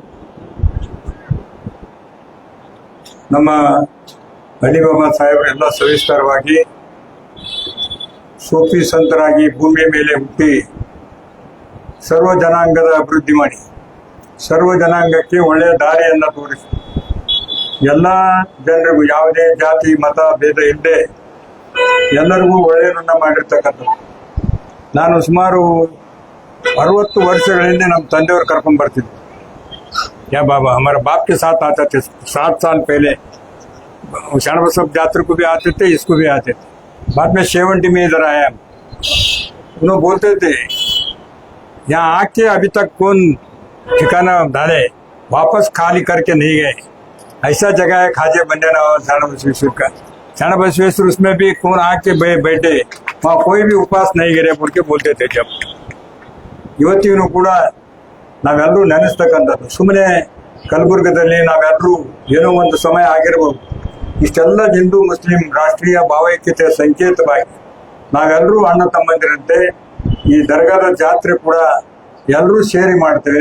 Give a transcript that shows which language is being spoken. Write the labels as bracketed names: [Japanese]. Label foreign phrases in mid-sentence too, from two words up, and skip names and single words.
[Kannada] ನಮ್ಮ ಅಲಿಬಾಬಾ ಸಾಹೇಬರು ಎಲ್ಲ ಸವಿಸ್ತಾರವಾಗಿ ಸೂಫಿ ಸಂತರಾಗಿ ಭೂಮಿಯ ಮೇಲೆ ಹುಟ್ಟಿ ಸರ್ವ ಜನಾಂಗದ ಅಭಿವೃದ್ಧಿ ಮಾಡಿ ಸರ್ವ ಜನಾಂಗಕ್ಕೆ ಒಳ್ಳೆಯ ದಾರಿಯನ್ನು ತೋರಿಸಿ ಎಲ್ಲ ಜನರಿಗೂ ಯಾವುದೇ ಜಾತಿ ಮತ ಭೇದ ಇಲ್ಲದೆ ಎಲ್ಲರಿಗೂ ಒಳ್ಳೆಯದನ್ನ ಮಾಡಿರ್ತಕ್ಕಂಥದ್ದು. ನಾನು ಸುಮಾರು 60 ವರ್ಷಗಳ ಹಿಂದೆ ನಮ್ಮ ತಂದೆಯವರು ಕರ್ಕೊಂಡ್ ಬರ್ತಿದ್ದೆ. [Hindi] क्या बाबा हमारे बाप के साथ आते थे 7 साल पहले, शानबसब जात्रा को भी आते थे, इसको भी आते थे। बाद में 70 में इधर आया। उन्होंने बोलते थे यहाँ आके अभी तक कौन ठिकाना डाले, वापस खाली करके नहीं गए। ऐसा जगह है खाजे बंदे नवाज शानबसवेश्वर का। शानबसवेश्वर उसमें भी कौन आके बैठे, वहाँ कोई भी उपास नहीं गिरे बोल के बोलते थे। [Kannada] जब ಇವತ್ತಿಗೂ ಕೂಡ ನಾವೆಲ್ಲರೂ ನೆನೆಸ್ತಕ್ಕಂಥದ್ದು, ಸುಮ್ಮನೆ ಕಲಬುರ್ಗದಲ್ಲಿ ನಾವೆಲ್ಲರೂ ಏನೋ ಒಂದು ಸಮಯ ಆಗಿರ್ಬೋದು, ಇಷ್ಟೆಲ್ಲ ಹಿಂದೂ ಮುಸ್ಲಿಂ ರಾಷ್ಟ್ರೀಯ ಭಾವೈಕ್ಯತೆಯ ಸಂಕೇತವಾಗಿ ನಾವೆಲ್ಲರೂ ಅಣ್ಣ ತಮ್ಮಂದಿರಂತೆ ಈ ದರ್ಗಾದ ಜಾತ್ರೆ ಕೂಡ ಎಲ್ಲರೂ ಸೇರಿ ಮಾಡ್ತೇವೆ.